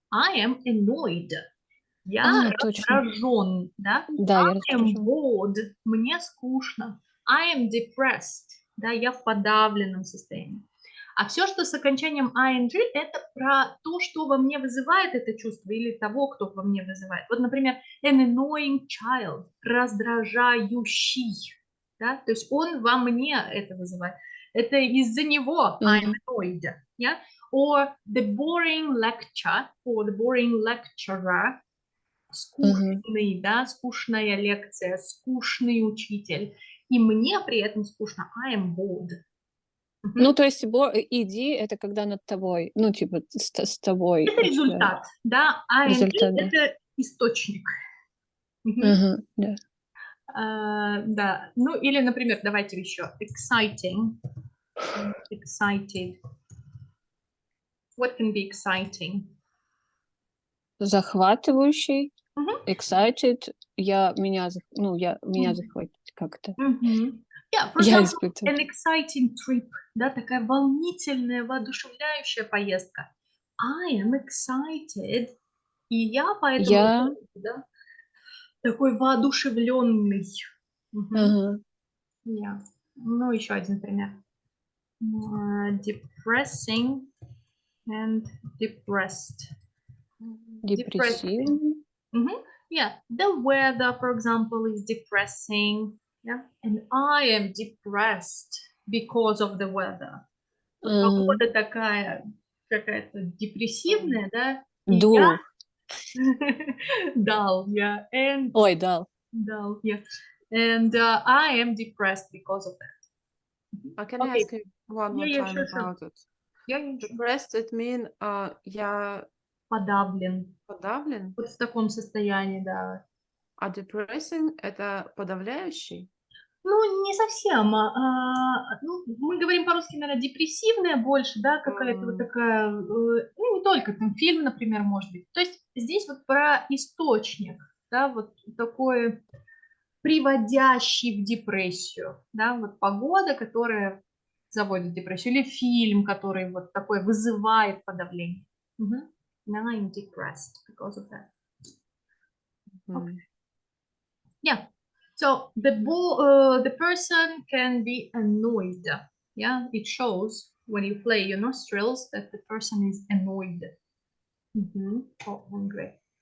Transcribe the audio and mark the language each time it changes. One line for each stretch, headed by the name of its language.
English: I am annoyed.
Russian: Я раздражен, да? Да,
English: I am bored.
Russian: Мне скучно.
English: I am depressed.
Russian: Да, я в подавленном состоянии. А все, что с окончанием ing, это про то, что во мне вызывает это чувство или того, кто во мне вызывает. Вот, например,
English: an annoying child,
Russian: раздражающий. Да? То есть он во мне это вызывает. Это из-за него
English: I'm annoyed. Yeah? Or the boring lecture, or the boring lecturer,
Russian: скучный, да, скучная лекция, скучный учитель. И мне при этом скучно.
English: I am bored.
Russian: Ну, то есть иди, это когда над тобой, ну, типа с тобой. Это результат, да, а результат, да. это источник. Да. Да, ну или, например, давайте еще exciting, excited.
English: What can be exciting?
Russian: Захватывающий, excited, меня захватит как-то.
English: Yeah, for example, an exciting trip,
Russian: да, такая волнительная, воодушевляющая поездка.
English: I am excited,
Russian: и я поэтому да, такой воодушевленный. Yeah. Ну, еще один пример.
English: Depressing and depressed. Depressing. Yeah, the weather, for example, is depressing. Yeah, and I am depressed because of the weather.
Russian: Погода такая какая-то депрессивная, да?
English: Dull. Dull, yeah. And
Russian: Ой, dull.
English: Dull, yeah. And I am depressed because of that. Can I ask you one more time about it? Yeah, depressed, it means я
Russian: подавлен. Подавлен? Вот в таком состоянии, да. А depressing это подавляющий? Ну, не совсем. Ну, мы говорим по-русски, наверное, депрессивная больше, да, какая-то вот такая, ну, не только, там, фильм, например, может быть. То есть здесь вот про источник, да, вот такой приводящий в депрессию, да, вот погода, которая заводит в депрессию, или фильм, который вот такой вызывает подавление.
English: Now I'm depressed because of that. Okay. Yeah. So the person can be annoyed. Yeah, it shows when you play your nostrils, that the person is annoyed. Or angry.